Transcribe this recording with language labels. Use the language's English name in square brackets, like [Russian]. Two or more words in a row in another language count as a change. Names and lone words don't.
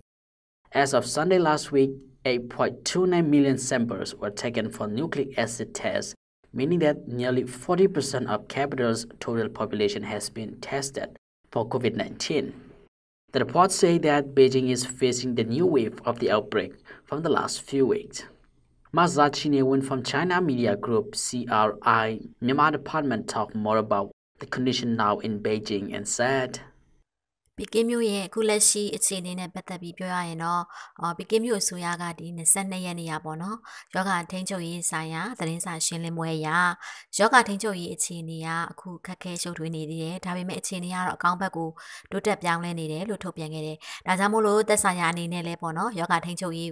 [English] As of Sunday last week, 8.29 million samples were taken for nucleic acid tests, meaning that nearly 40% of capital's total population has been tested for COVID-19. The reports say that Beijing is facing the new wave of the outbreak from the last few weeks. Mazda Chinewin from China Media Group CRI Myanmar Department talked more about the condition now in Beijing and said, [Burmese] ပီကင်းမြို့ရဲ့အခုလက်ရှိအခြေအနေနဲ့ပတ်သက်ပြီးပြောရရင်တော့ပီကင်းမြို့အစိုးရကဒီ22ရက်နေ့ရပေါ့နော်ယောဂထိန်းချုပ်ရေးဆိုင်ရာသတင်းစာရှင်းလင်းပွဲအရယောဂထိန်းချုပ်ရေးအခြေအနေကအခုခ က်ခဲရှုပ်ထွေးနေသေးတယ်ဒါပေမဲ့အခြေအနေကတော့အကောင်းဘက်ကိုတိုးတက်ပြောင်းလဲနေတယ်လို့ထုတ်ပြန်ခဲ့တယ်ဒါကြောင့်မို့လို့သက်ဆိုင်ရာအနေနဲ့လည်းပေါ့နော်ယောဂထိန်းချုပ်ရေး